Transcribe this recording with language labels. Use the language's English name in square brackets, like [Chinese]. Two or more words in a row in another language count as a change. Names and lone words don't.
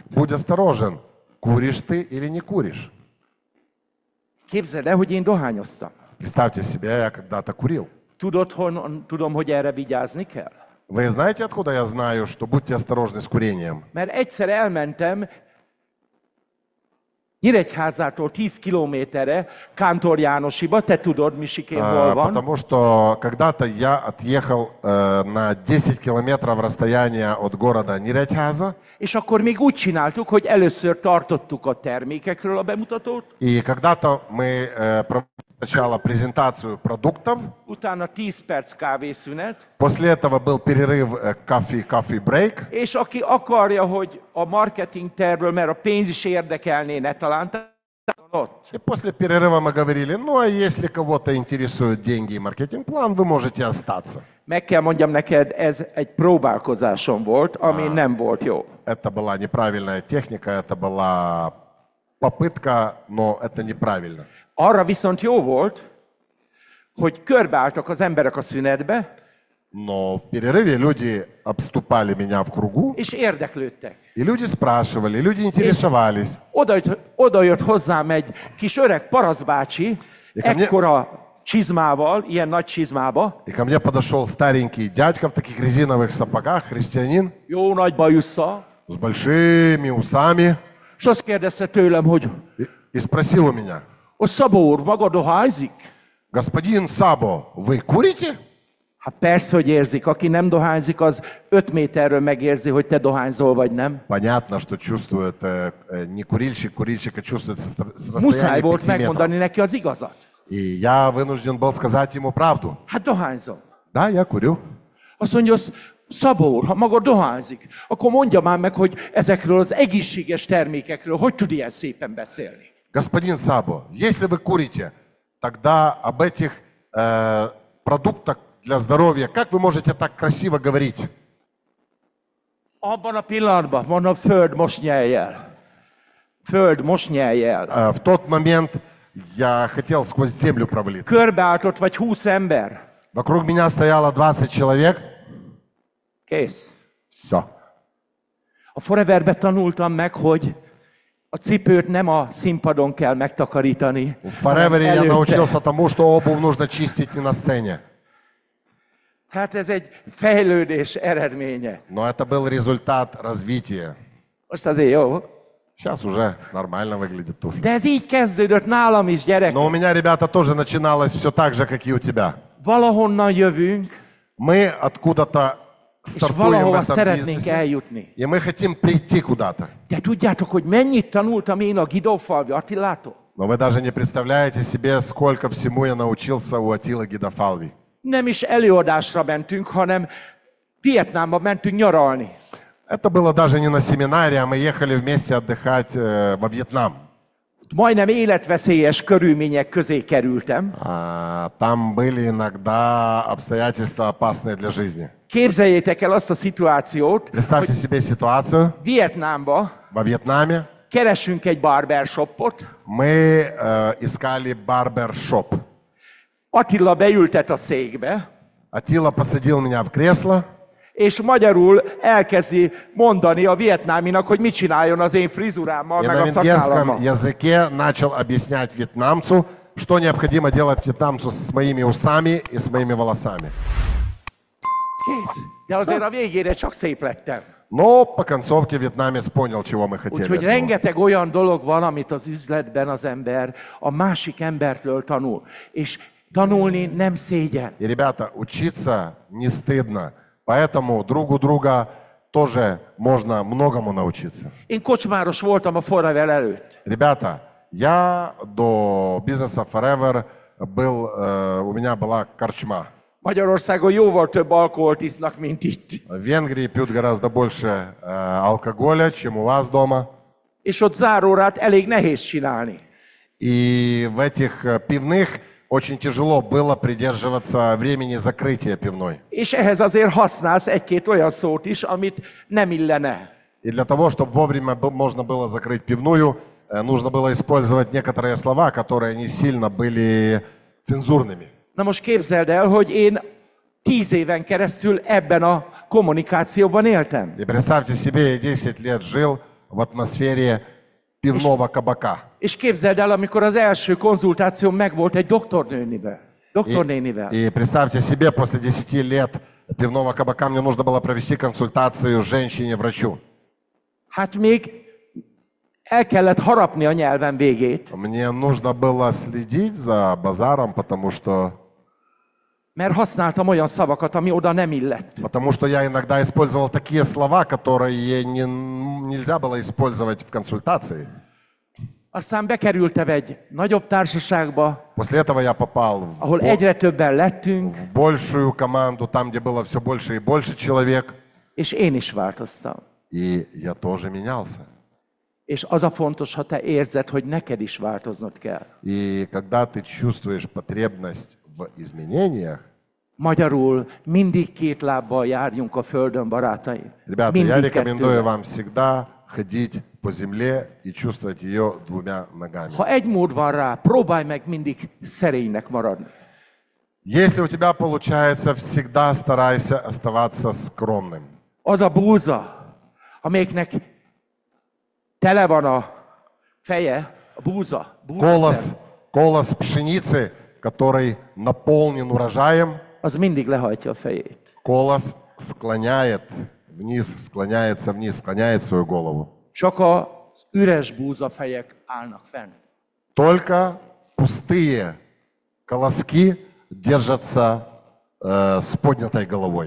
[Russian] Будь осторожен, куришь ты или не куришь. [Hungarian] Képzeld el, hogy én dohányoztam. [Russian] Представьте себе, я когда-то курил. [Hungarian] Tudom, hogy erre vigyázni kell? [Russian] Вы знаете, откуда я знаю, что будьте осторожны с курением? [Hungarian] Mert egyszer elmentem Nyíregyházától 10 kilométerre Kántor Jánosiba, te tudod, Misikén hol van. [Russian] Потому что когда-то я отъехал на 10 километров расстояния от города Нирятьхаза. [Hungarian] És akkor még úgy csináltuk, hogy először tartottuk a termékekről a bemutatót. [Russian] И когда-то мы проводили сначала презентацию продуктов. [Hungarian] Utána 10 perc kávészünet. [Russian] После этого был перерыв [English] coffee break. [Hungarian] És aki akarja, hogy a marketing tervről, mert a pénz is érdekelné, ne talán [Russian] И после перерыва мы говорили, ну а если кого-то интересуют деньги и маркетинг-план, вы можете остаться. [Hungarian] Meg kell mondjam neked, ez egy próbálkozásom volt, ami nem volt jó. [Russian] Это была неправильная техника, это была попытка, но это неправильно. [Hungarian] Arra viszont jó volt, hogy körbeálltak az emberek a szünetbe, [Russian] Но в перерыве люди обступали меня в кругу, [Hungarian] és érdeklődtek. [Russian] и люди спрашивали, люди интересовались. [Hungarian] Oda jött hozzám egy kis öreg parasztbácsi, ekkora csizmával, ilyen nagy csizmába. [Russian] И ко мне подошел старенький дядька в таких резиновых сапогах, христианин, [Hungarian] Jó nagy bajussza. [Russian] с большими усами, [Hungarian] És azt kérdezte tőlem, hogy [Russian] и sпросил у меня, [Hungarian] Szabó úr, maga dohányzik? [Russian] господин Сабо, вы курите? [Hungarian] Hát persze, hogy érzik. Aki nem dohányzik, az 5 méterről megérzi, hogy te dohányzol, vagy nem. [Russian] Понятно, что чувствует не курильщик, курильщика чувствует с [Hungarian] Muszáj [Russian] расстояния [Hungarian] volt 5 megmondani [Russian] метров. [Hungarian] neki az igazat. [Russian] И я вынужден был сказать ему правду. [Hungarian] Hát dohányzom. [Russian] Да, я курю. [Hungarian] Azt mondja, Szabó úr, ha maga dohányzik, akkor mondja már meg, hogy ezekről az egészséges termékekről hogy tud ilyen szépen beszélni. [Russian] Господин Сабо, если вы курите, тогда об этих продуктах для здоровья, как вы можете так красиво говорить? [Hungarian] Abban a pillanatban, mondom, föld most nyelj el. Föld most nyelj el. [Russian] В тот момент я хотел сквозь землю провалиться. [Hungarian] Körbeállt ott vagy 20 ember. [Russian] Вокруг меня стояло 20 человек. [Hungarian] Kész. [Russian] Все. [Hungarian] A Foreverbe tanultam meg, hogy a cipőt nem a színpadon kell megtakarítani, [Russian] В [Hungarian] hanem [Russian] Forever я [Hungarian] előtte. [Russian] научился тому, что обувь нужно чистить не на сцене. [Hungarian] Tehát ez egy fejlődés eredménye. [Russian] Но это был результат развития. [Hungarian] Most azért jó. [Russian] Сейчас уже нормально выглядит туфли. [Hungarian] De ez így kezdődött nálam is, gyerek. [Russian] Но у меня, ребята, тоже начиналось все так же, как и у тебя. [Hungarian] Valahonnan jövünk, [Russian] Мы откуда-то [Hungarian] és [Russian] стартуем в [Hungarian] valahova [Russian] этом [Hungarian] szeretnénk [Russian] бизнесе, [Hungarian] eljutni. [Russian] и мы хотим прийти куда-то. [Hungarian] De tudjátok, hogy mennyit tanultam én a Gidófalvi Attilától? [Russian] Но вы даже не представляете себе, сколько всему я научился у Атила Гидофалви. [Hungarian] Nem is előadásra mentünk, hanem Vietnámba mentünk nyaralni. [Russian] Это было даже не на семинаре, а мы ехали вместе отдыхать во Вьетнам. [Hungarian] Majdnem életveszélyes körülmények közé kerültem. [Russian] Там были иногда обстоятельства опасные для жизни. [Hungarian] Képzeljétek el azt a szituációt, [Russian] Представьте [Hungarian] hogy [Russian] себе ситуацию. [Hungarian] Vietnámba [Russian] Во Вьетнаме [Hungarian] keresünk egy barbershopot, [Russian] мы искали барбершоп. [Hungarian] Attila beültet a székbe, [Russian] Атила посадил меня в кресло, [Hungarian] és magyarul elkezdi mondani a vietnáminak, hogy mit csináljon az én frizurámmal, [Russian] и [Hungarian] meg [Russian] на [Hungarian] a [Russian] венгерском [Hungarian] szakállammal. [Russian] языке начал объяснять вьетнамцу, что необходимо делать вьетнамцу с моими усами и с моими волосами. [Hungarian] Kész. De azért a végére csak szép lettem. [Russian] Но по концовке вьетнамец понял, чего мы хотели. [Hungarian] Úgyhogy [Russian] от него. [Hungarian] rengeteg olyan dolog van, amit az üzletben az ember a másik embertől tanul. És tanulni nem szégyen. [Russian] И, ребята, учиться не стыдно. Поэтому друг у друга тоже можно многому научиться. [Hungarian] Én kocsmáros voltam a Forever előtt. [Russian] Ребята, я до бизнеса Forever был, у меня была корчма. [Hungarian] Magyarországon jóval több alkoholt isznak, mint itt. [Russian] В Венгрии пьют гораздо больше алкоголя, чем у вас дома. [Hungarian] És ott zárórát elég nehéz csinálni. [Russian] И в этих пивных очень тяжело было придерживаться времени закрытия пивной. [Hungarian] És ehhez azért használsz egy-két olyan szót is, amit nem illene. [Russian] И для того, чтобы вовремя можно было закрыть пивную, нужно было использовать некоторые слова, которые не сильно были цензурными. [Hungarian] Na most képzeld el, hogy én 10 éven keresztül ebben a kommunikációban éltem. [Russian] И представьте себе, я 10 лет жил в атмосфере пивного кабака. [Hungarian] És képzeld el, amikor az első konzultáció megvolt egy doktornénivel. [Russian] И представьте себе, после 10 лет пивного кабака мне нужно было провести консультацию женщине-врачу. [Hungarian] Hát még el kellett harapni a nyelvem végét, [Russian] Мне нужно было следить за базаром, потому что [Hungarian] mert használtam olyan szavakat, ami oda nem illett. [Russian] Потому что я иногда использовал такие слова, которые нельзя было использовать в консультации. [Hungarian] Aztán bekerültem egy nagyobb társaságba, [Russian] После этого я попал [Hungarian] ahol egyre többen lettünk, [Russian] в большую команду, там, где было все больше и больше человек. [Hungarian] és én is változtam. [Russian] И я тоже менялся. [Hungarian] És az a fontos, ha te érzed, hogy neked is változnod kell. [Russian] И когда ты чувствуешь потребность в изменениях, [Hungarian] Magyarul mindig két lábbal járjunk a földön, barátaim. [Russian] ребята, я [Hungarian] Mindig [Russian] рекомендую [Hungarian] kettővel. [Russian] вам всегда ходить по земле и чувствовать ее двумя ногами. [Hungarian] Ha egy mód van rá, próbálj meg mindig szerénynek maradni. [Russian] Если у тебя получается, всегда старайся оставаться скромным. [Hungarian] Az a búza, amelyiknek tele van a feje, a búza. [Russian] Колос пшеницы, который наполнен урожаем, [Hungarian] Az mindig lehajtja a fejét. колос склоняется вниз, склоняет свою голову. Csak az üres búzafejek állnak fenn. [Russian] Только пустые колоски держатся с поднятой головой.